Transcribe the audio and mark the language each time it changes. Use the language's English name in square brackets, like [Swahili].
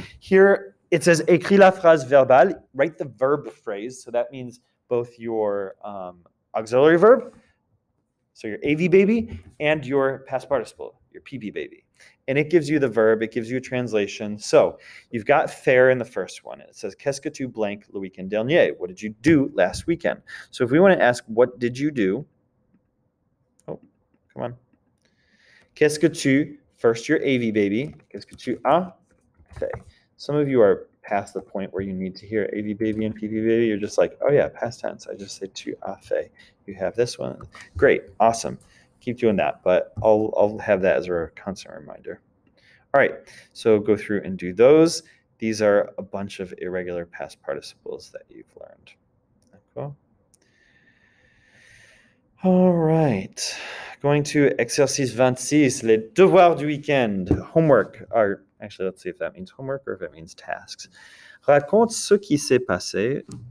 [English] Here it says [French] écris la phrase verbale, [English] write the verb phrase. So that means both your auxiliary verb, so your AV baby, and your past participle, your PP baby. And it gives you the verb, it gives you a translation. So you've got faire in the first one. It says, [French] qu'est-ce que tu blank le week-end dernier? [English] What did you do last weekend? So if we want to ask, what did you do? Oh, come on. [French] Qu'est-ce que tu, [English] first your AV baby. [French] Qu'est-ce que tu as fait? [English] Some of you are past the point where you need to hear AV baby and PP baby. You're just like, oh yeah, past tense. I just say [French] tu as fait. [English] You have this one. Great, awesome. Keep doing that, but I'll have that as a constant reminder. All right, so go through and do those. These are a bunch of irregular past participles that you've learned. Cool. All right, going to exercice 26, [French] les devoirs du week-end, [English] homework. Or actually, let's see if that means homework or if it means tasks. [French] Raconte ce qui s'est passé.